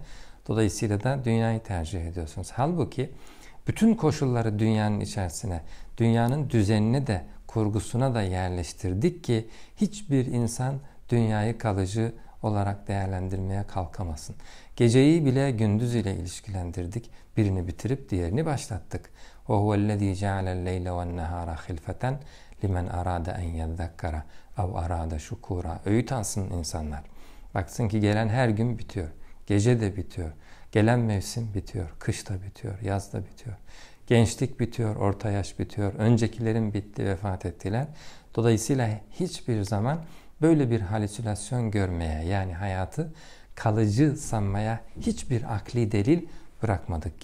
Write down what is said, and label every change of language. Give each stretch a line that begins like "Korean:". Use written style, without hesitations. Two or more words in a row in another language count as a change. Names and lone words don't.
Turkish: Dolayısıyla da dünyayı tercih ediyorsunuz. Halbuki bütün koşulları dünyanın içerisine, dünyanın düzenine de, kurgusuna da yerleştirdik ki hiçbir insan dünyayı kalıcı olarak değerlendirmeye kalkamasın. Geceyi bile gündüz ile ilişkilendirdik. Birini bitirip diğerini başlattık.
Arabic: وَهُوَ الَّذ۪ي جَعَلَ اللَّيْلَ وَالنَّهَارَ خِلْفَةً لِمَنْ اَرَادَ اَنْ يَذَّكَّرَ اَوْ اَرَادَ شُكُورًا.
Turkish: Öğüt alsın insanlar. Baksın ki gelen her gün bitiyor. Gece de bitiyor. Gelen mevsim bitiyor. Kış da bitiyor. Yaz da bitiyor. Gençlik bitiyor. Orta yaş bitiyor. Öncekilerin bitti, vefat ettiler. Dolayısıyla hiçbir zaman böyle bir halüsinasyon görmeye, yani hayatı kalıcı sanmaya hiçbir akli delil bırakmadık.